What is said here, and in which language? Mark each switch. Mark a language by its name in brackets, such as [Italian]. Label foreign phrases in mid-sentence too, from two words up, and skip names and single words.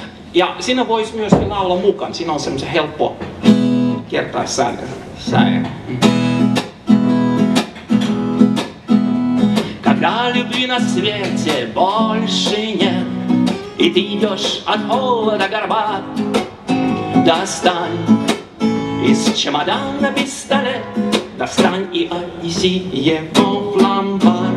[Finnish] Ja siinä voisi myöskin laulaa mukaan. Siinä on semmoisen helppo kertaissäde. [Russian] Когда любви на свете больше нет, и ты идешь от холода горбат, достань из чемодана пистолет, достань и отнеси его в ломбард.